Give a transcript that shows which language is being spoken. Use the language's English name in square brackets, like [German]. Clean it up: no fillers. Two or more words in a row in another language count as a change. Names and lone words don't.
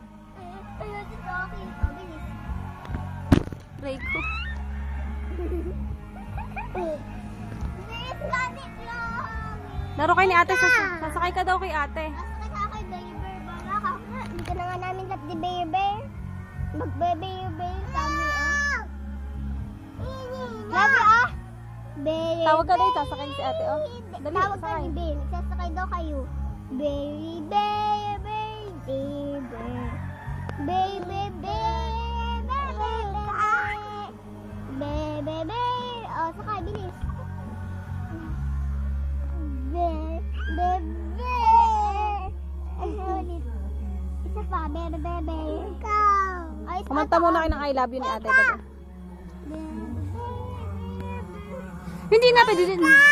[Filipino] Reiko. Laro kayo ni ate. Sasakay ka daw kay ate. Hindi ka na nga namin lap di baby. Mag-baby kami, ah. Love you, ah. [English] Baby. [Filipino] Tawag ka daw, sasakay si ate, oh. Dali, Tawag ka sakay. ni Bill. Sasakay daw kayo. [English] Baby, baby, baby. Baby, baby, baby, baby. [Filipino] Oh, sakay, bilis. Baby. Isa pa, baby. Ikaw. Kumanta muna kayo ng [English] I love you [Filipino] ni ate. Hindi na, pwede din.